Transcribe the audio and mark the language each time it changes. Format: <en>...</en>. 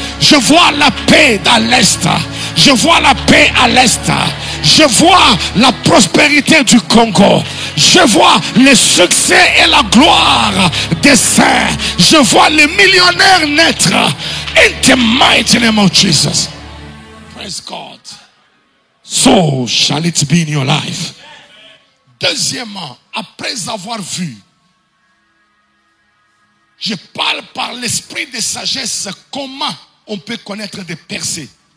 <fr>Je vois la paix dans l'Est. Je vois la paix à l'Est. Je vois la prospérité du Congo. Je vois le succès et la gloire des saints. Je vois les millionnaires naître.</fr> <en>In the mighty name of Jesus. Praise God. So shall it be in your life.</en> <fr>Deuxièmement, après avoir vu, je parle par l'esprit de sagesse comment on peut connaître des percées.</fr>